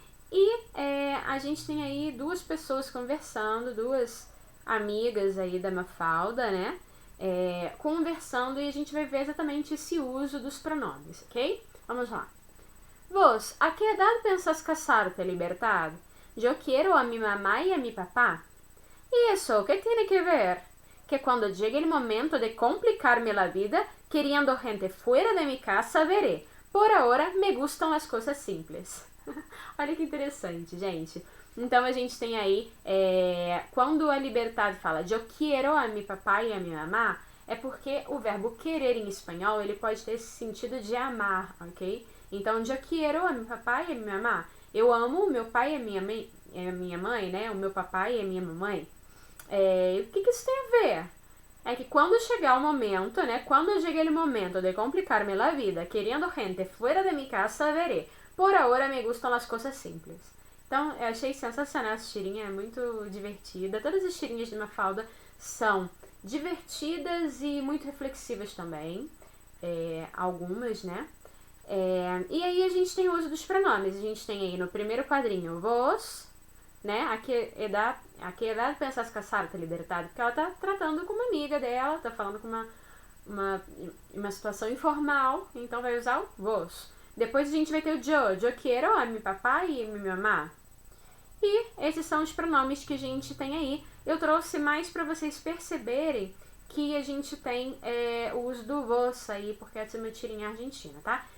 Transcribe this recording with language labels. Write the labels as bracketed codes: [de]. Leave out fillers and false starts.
[pt] E a gente tem aí duas pessoas conversando, duas amigas aí da Mafalda, né? Conversando, e a gente vai ver exatamente esse uso dos pronomes, ok? [es] Vamos lá. Vos, a que edad pensas casarte, libertad? Yo quiero a mi mamá y a mi papá. ¿Y eso qué tiene que ver? Que cuando llegue el momento de complicarme la vida, queriendo gente fuera de mi casa, veré. Por ahora, [pt] me gustam as coisas simples. Olha que interessante, gente. Então, a gente tem aí, quando a Libertad fala [es] yo quiero a mi papá e a mi mamá, [pt] é porque o verbo querer em espanhol, ele pode ter esse sentido de amar, ok? Então, [es] yo quiero a mi papá e a mi mamá. [pt] Eu amo o meu pai e a minha mãe, né? O meu papai e a minha mamãe. O que isso tem a ver? É que quando chegar o momento, né? Quando chegue o momento de complicar-me la vida, querendo gente [es] fuera de mi casa, veré. Por ahora [pt] me gustam as coisas simples. Então, eu achei sensacional essa tirinha, é muito divertida. Todas as tirinhas de Mafalda são divertidas e muito reflexivas também. Algumas, né? E aí a gente tem o uso dos pronomes. A gente tem aí no primeiro quadrinho vos, né? [es] A que edad pensas casar-te, libertado? [pt] Porque ela tá tratando com uma amiga dela, tá falando com uma situação informal, então vai usar o vos. Depois a gente vai ter o [es] yo quiero a mi papá e a mi mamá. [pt] E esses são os pronomes que a gente tem aí. Eu trouxe mais para vocês perceberem que a gente tem o uso do vos aí, porque essa é uma tirinha argentina, tá?